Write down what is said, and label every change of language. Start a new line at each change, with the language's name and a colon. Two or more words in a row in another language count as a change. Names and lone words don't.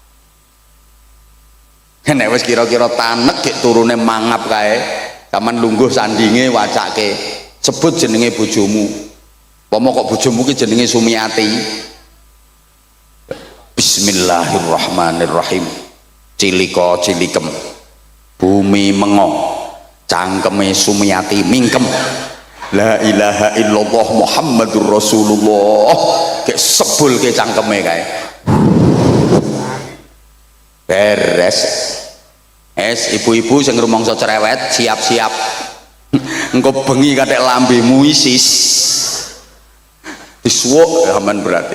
Javanese: Nek wis kira-kira tanek gek turune mangap kae, sampean lungguh sandinge wacake, sebut jenenge bojomu. Pomo kok bojomu ki jenenge Sumiati. Bismillahirrahmanirrahim. Cilika cilikem. Bumi mengo. Cangkeme Sumiati mingkem.
Arabic: La ilaha illallah Muhammadur Rasulullah.
Javanese: Kek sebul ke cangkeme kae. Beres. Ibu-ibu sing rumangsa cerewet siap-siap. Engko bengi kathek lambemu isis. Disuwuk aman berarti.